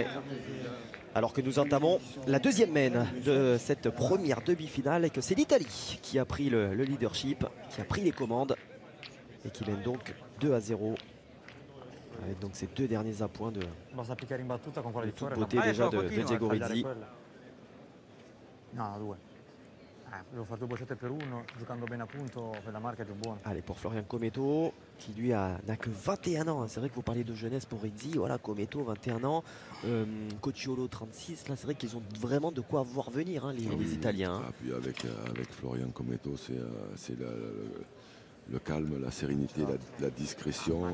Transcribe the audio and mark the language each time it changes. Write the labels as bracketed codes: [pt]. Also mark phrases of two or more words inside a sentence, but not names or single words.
[fr] Alors que nous entamons la 2e main de cette première demi-finale et que c'est l'Italie qui a pris le leadership, qui a pris les commandes et qui mène donc 2-0. Avec donc ces 2 derniers appoints de toute beauté déjà de Diego Rizzi. [it] No, 2. Devo fare 2 bocciate per 1, giocando bene a punto, per la marca è più buono. [fr] Allez, pour Florian Cometto, qui lui n'a que 21 ans. C'est vrai que vous parliez de jeunesse pour Rizzi. Voilà, Cometto, 21 ans. Cocciolo, 36. Là, c'est vrai qu'ils ont vraiment de quoi voir venir, hein, les Italiens. Ah, puis avec Florian Cometto, c'est le calme, la sérénité, la discrétion.